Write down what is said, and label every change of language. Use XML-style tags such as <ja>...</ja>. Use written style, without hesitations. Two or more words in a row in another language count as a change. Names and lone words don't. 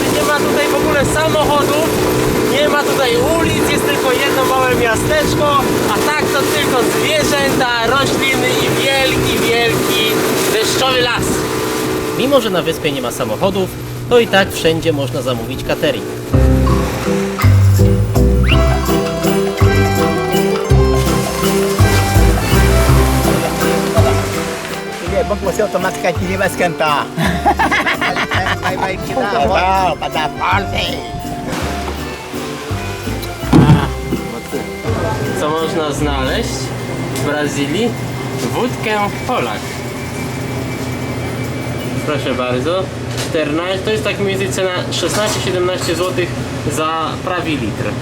<pl>Nie ma tutaj w ogóle samochodów, nie ma tutaj ulic, jest tylko jedno małe miasteczko, a tak to tylko zwierzęta, rośliny i wielki deszczowy las. Mimo że na wyspie nie ma samochodów, to i tak wszędzie można zamówić catering.</pl> <pt>É bom que você automaticamente caipirinha vai esquentar. vai te dar bom, pra dar forte.</pt> <pl>Co można znaleźć w Brazylii? Wódkę Polak. Proszę bardzo. 14, to jest tak mniej więcej cena 16-17 zł za prawie litr.</pl>